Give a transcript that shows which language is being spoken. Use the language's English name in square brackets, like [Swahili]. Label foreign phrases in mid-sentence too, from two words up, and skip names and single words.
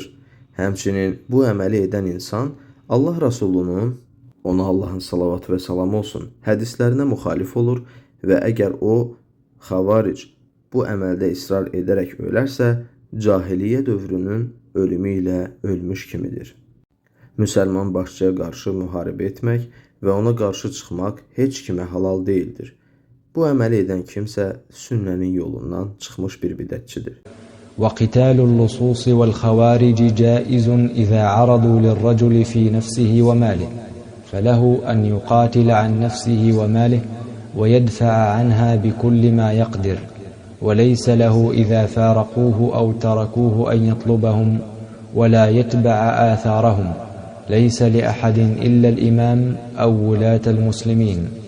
[Azerbaijani] Həmçinin bu əməli edən insan Allah Rasulunun, ona Allahın salavatı və salamı olsun, hədislərinə müxalif olur və əgər o, xavaric, bu əməldə israr edərək ölərsə, cahiliyyə dövrünün ölümü ilə ölmüş kimidir. Müsəlman başçıya qarşı müharibə etmək və ona qarşı çıxmaq heç kimə halal deyildir. Bu əməli edən kimsə sünnənin yolundan çıxmış bir bidətçidir. [Arabic] وقتال اللصوص والخوارج جائز إذا عرضوا للرجل في نفسه وماله فله أن يقاتل عن نفسه وماله ويدفع عنها بكل ما يقدر وليس له إذا فارقوه أو تركوه أن يطلبهم ولا يتبع آثارهم ليس لأحد إلا الإمام أو ولاة المسلمين